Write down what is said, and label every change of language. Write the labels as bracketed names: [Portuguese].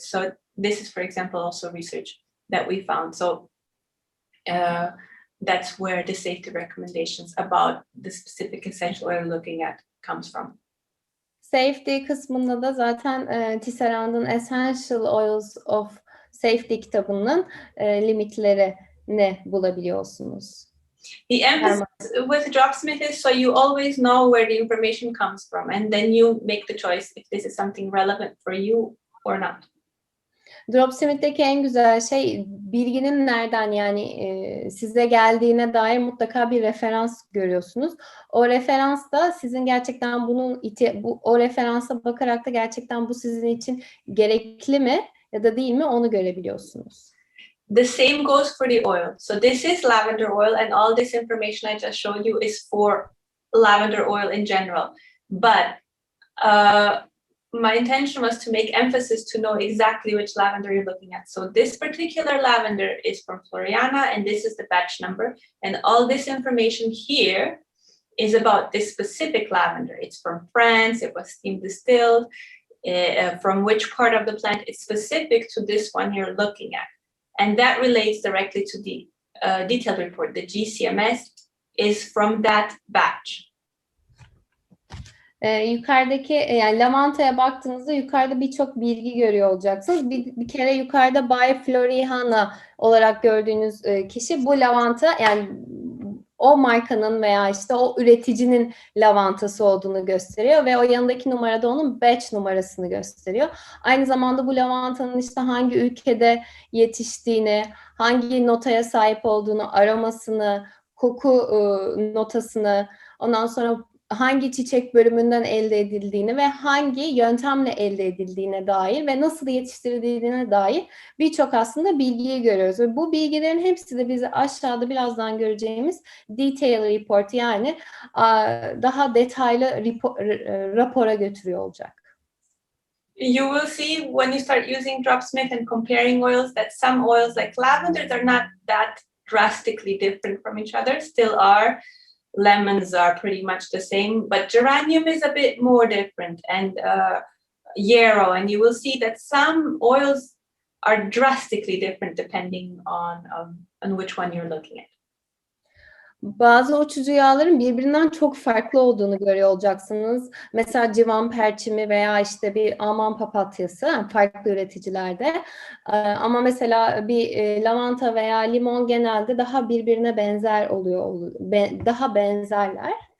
[English] So this is, for example, also research that we found. So that's where the safety recommendations about the specific essential oil we're looking at comes from. [Turkish] Safety kısmında da zaten Tisserand'ın Essential Oils of Safety kitabının limitlerini bulabiliyorsunuz. [English] The emphasis with Dropsmart is so you always know where the information comes from, and then you make the choice if this is something relevant for you or not. [Turkish] Dropsmart'taki en güzel şey bilginin nereden yani size geldiğine dair mutlaka bir referans görüyorsunuz. O referans da sizin gerçekten o referansa bakarak da gerçekten bu sizin için gerekli mi ya da değil mi onu görebiliyorsunuz. [English] The same goes for the oil. So this is lavender oil, and all this information I just showed you is for lavender oil in general. But my intention was to make emphasis to know exactly which lavender you're looking at. So this particular lavender is from Floriana, and this is the batch number. And all this information here is about this specific lavender. It's from France, it was steam distilled, from which part of the plant it's specific to this one you're looking at. And that relates directly to the detailed report. The GCMS is from that batch. [Turkish] Yukarıdaki yani lavantaya baktığınızda yukarıda birçok bilgi görüyor olacaksınız. Bir kere yukarıda Bay Floriana olarak gördüğünüz kişi bu lavanta yani o markanın veya işte o üreticinin lavantası olduğunu gösteriyor ve o yanındaki numarada onun batch numarasını gösteriyor. Aynı zamanda bu lavantanın işte hangi ülkede yetiştiğini, hangi notaya sahip olduğunu, aromasını, koku notasını, ondan sonra hangi çiçek bölümünden elde edildiğini ve hangi yöntemle elde edildiğine dair ve nasıl yetiştirildiğine dair birçok aslında bilgiyi görüyoruz. Ve bu bilgilerin hepsi de bizi aşağıda birazdan göreceğimiz detail report yani daha detaylı rapora götürüyor olacak. [English] You will see when you start using Dropsmart and comparing oils that some oils like lavenders are not that drastically different from each other, still are. Lemons are pretty much the same, but geranium is a bit more different, and yarrow, and you will see that some oils are drastically different depending on which one you're looking at. [Turkish] Bazı uçucu yağların birbirinden çok farklı olduğunu görüyor olacaksınız. Mesela civan perçimi veya işte bir Alman papatyası farklı üreticilerde. Ama mesela bir lavanta veya limon genelde daha birbirine benzer oluyor, daha benzerler.